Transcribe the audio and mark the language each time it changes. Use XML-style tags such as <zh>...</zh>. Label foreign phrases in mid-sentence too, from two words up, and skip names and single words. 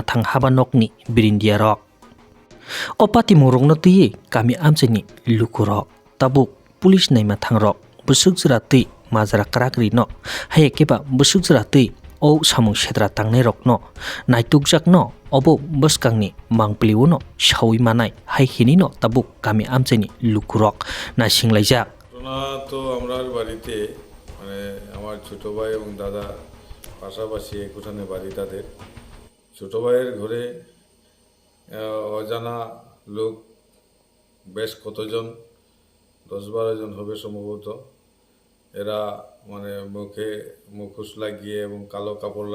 <trp>thang habanokni birindiarok o patimungrokno tui kami amchaini lukurok tabuk police naima thangrok busukjra tui majra krakri no hayakeba busukjra tui o samung sedra tangnai rokno naitukjakno obo buskangni mangpliuno sawi manai haihini no tabuk kami amchaini lukurok na singlaijak</trp> <bn>তো আমরার বাড়িতে মানে আমার ছোট ভাই এবং দাদা পাশাপাশি এক উঠানে বাড়ি তাদের ছোট ভাইয়ের ঘরে অজানা লোক বেশ কতজন 10-12 জন হবে সম্ভবত এরা মানে মুখে মুখোশ লাগিয়ে এবং কালো কাপড়</bn>